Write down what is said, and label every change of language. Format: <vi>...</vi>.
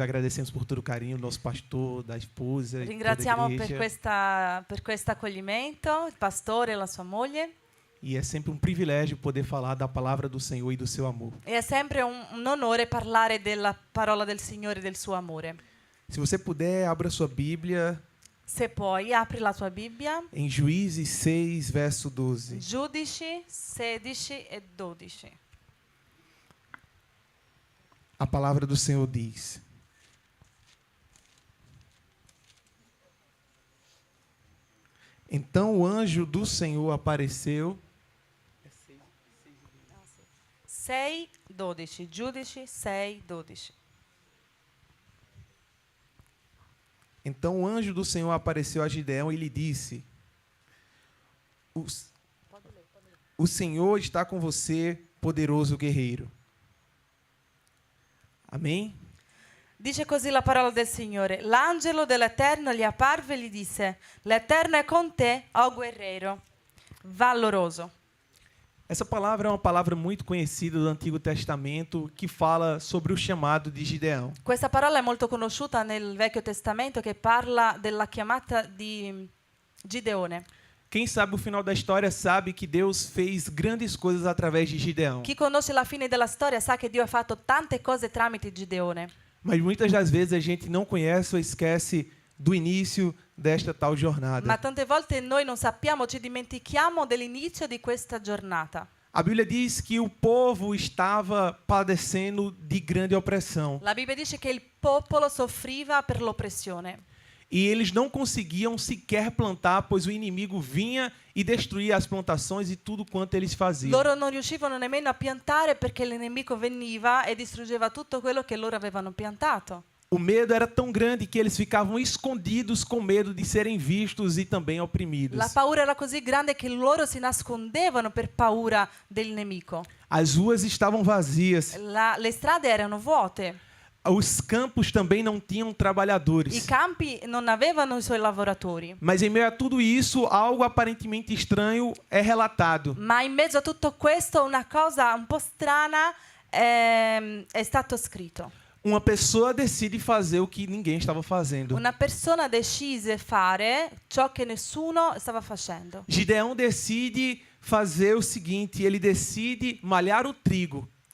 <pt>Agradecemos por todo o carinho do nosso pastor, da esposa.</pt> <it>Ringraziamo</it> <pt>e toda a igreja.</pt> <it>per questo accoglimento, il pastore e la sua moglie.</it> <pt>E é sempre um privilégio poder falar da palavra do Senhor e do seu amor.</pt> <it>E è sempre un onore parlare della parola del Signore e del suo amore.</it> <pt>Se você puder, abra sua Bíblia</pt> <it>Se puoi, apri la tua Bibbia.</it> <pt>em Juízes 6, verso 12.</pt> <it>Giudici 16 e 12.</it> <pt>A palavra do Senhor diz: Então o anjo do Senhor apareceu.</pt> <it>6, 12. Giudici 6, 12.</it> <pt>Então o anjo do Senhor apareceu a Gideão e lhe disse: O Senhor está com você, poderoso guerreiro. Amém?</pt> <it>Dice così la parola del Signore. L'angelo dell'Eterno gli apparve e gli disse: L'Eterno è con te, o guerriero valoroso.</it> <pt>Essa palavra é uma palavra muito conhecida do Antigo Testamento que fala sobre o chamado de Gideão.</pt> <it>Questa parola è molto conosciuta nel Vecchio Testamento che parla della chiamata di Gideone.</it> <pt>Quem sabe o final da história sabe que Deus fez grandes coisas através de Gideão.</pt> <it>Chi conosce la fine della storia sa che Dio ha fatto tante cose tramite Gideone.</it> <pt>Mas muitas das vezes a gente não conhece ou esquece do início desta tal jornada.</pt> <it>Ma tante volte noi non sappiamo, ci dimentichiamo dell'inizio di questa giornata.</it> <pt>A Bíblia diz que o povo estava padecendo de grande opressão.</pt> <it>La Bibbia dice che il popolo soffriva per l'oppressione.</it> <pt>E eles não conseguiam sequer plantar, pois o inimigo vinha e destruía as plantações e tudo quanto eles faziam.</pt> <it>Loro non riuscivano nemmeno a piantare perché il nemico veniva e distruggeva tutto quello che loro avevano piantato.</it> <pt>O medo era tão grande que eles ficavam escondidos com medo de serem vistos e também oprimidos.</pt> <it>La paura era così grande che loro si nascondevano per paura del nemico.</it> <pt>As ruas estavam vazias.</pt> <it>Le strade erano vuote.</it> <pt>Os campos também não tinham trabalhadores.</pt> <it>I campi non avevano i suoi lavoratori.</it> <pt>Mas em meio a tudo isso, algo aparentemente estranho é relatado.</pt> <it>Ma in mezzo a tutto questo una cosa un po' strana è stato scritto.</it> <pt>Uma pessoa decide fazer o que ninguém estava fazendo.</pt> <it>Una persona decise fare ciò che nessuno stava facendo.</it> <pt>Gideão decide fazer o seguinte, ele decide malhar o trigo.</pt>